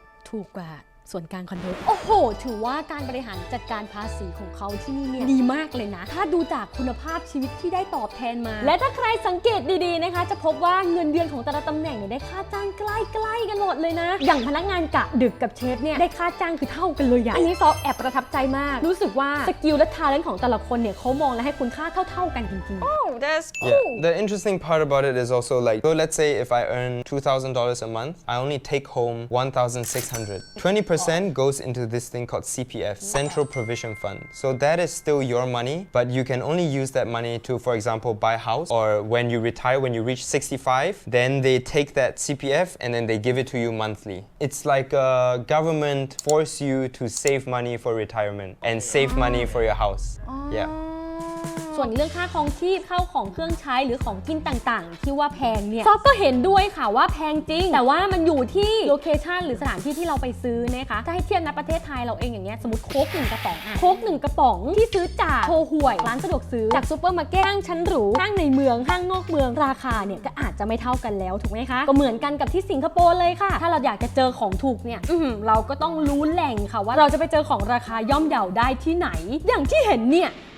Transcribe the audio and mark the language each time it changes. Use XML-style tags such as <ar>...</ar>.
<th>ถูกกว่าส่วนกลางคอนโดโอ้โหถือว่าการบริหารจัดการภาษีของเขาที่นี่เนี่ยดีมากเลยนะถ้าดูจากคุณภาพชีวิตที่ได้ตอบแทนมาและถ้าใครสังเกตดีๆนะคะจะพบว่าเงินเดือนของแต่ละตำแหน่งเนี่ยได้ค่าจ้างใกล้ๆกันหมดเลยนะอย่างพนักงานกะดึกกับเชฟเนี่ยได้ค่าจ้างคือเท่ากันเลยอย่างอันนี้ซอฟแอบประทับใจมากรู้สึกว่าสกิลและทาเลนต์ของแต่ละคนเนี่ยเขามองและให้คุณค่าเท่าๆกันจริงๆ</th> <en>Oh that's Yeah, cool the interesting part about it is also like, so let's say if I earn $2,000 a month, I only take home $1,600. 20% goes into this thing called CPF, Central Provision Fund. So that is still your money, but you can only use that money to, for example, buy a house, or when you retire, when you reach 65, then they take that CPF and then they give it to you monthly. It's like government force you to save money for retirement and save money for your house. Yeah.</en> <th>ส่วนเรื่องค่าครองชีพเข้าของเครื่องใช้หรือของกินต่างๆที่ว่าแพงเนี่ยซอฟก็เห็นด้วยค่ะว่าแพงจริงแต่ว่ามันอยู่ที่โลเคชันหรือสถานที่ที่เราไปซื้อนะคะถ้าให้เทียบในประเทศไทยเราเองอย่างเงี้ยสมมติโค้ก1 กระป๋องโค้ก1 กระป๋องที่ซื้อจากโชห่วยร้านสะดวกซื้อจากซูเปอร์มาร์เก็ตห้างชั้นหรูห้างในเมืองห้างนอกเมืองราคาเนี่ยก็อาจจะไม่เท่ากันแล้วถูกไหมคะก็เหมือนกันกับที่สิงคโปร์เลยค่ะถ้าเราอยากจะเจอของถูกเนี่ยเราก็ต้องรู้แหล่งค่ะว่าเราจะไปเจอของราคาย่อมเยาได้ที่ไหนอย่างที่เห็นเนี่ย</th>